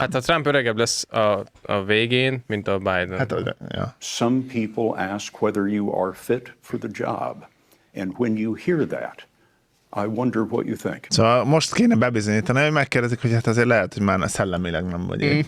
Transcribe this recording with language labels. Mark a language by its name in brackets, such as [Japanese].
[Hungarian] Hát a Trump öregebb lesz a végén, mint a Biden. Hát, de, ja. [English] Some people ask whether you are fit for the job. And when you hear that, I wonder what you think. [Hungarian] Szóval most kéne bebizonyítani, hogy megkérdezik, hogy hát azért lehet, hogy már szellemileg nem vagy.